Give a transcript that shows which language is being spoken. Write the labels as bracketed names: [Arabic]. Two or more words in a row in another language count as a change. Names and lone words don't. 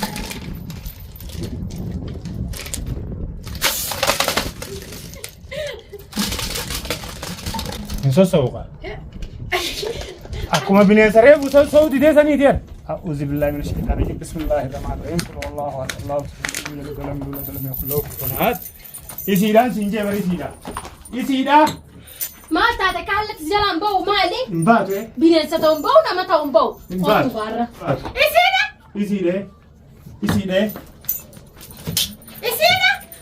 [Oromo] Sossooqa. Akkuma bineensa reefu sossoo'u didee sanii deera. [Arabic] أعوذ بالله من الشيطان الرجيم بسم الله الرحمن الرحيم قل هو الله أحد الله الصمد [Oromo] Isiidhaan siin jee bara isiidha. Isiidha. Maal taate kaalletti jalaan ba'u maali? Hin baatu Bineensa ta'uun ba'u nama ta'uun ba'u. hin baatu. Isiidha! Isiidhee. Isiidhee. Isiidha!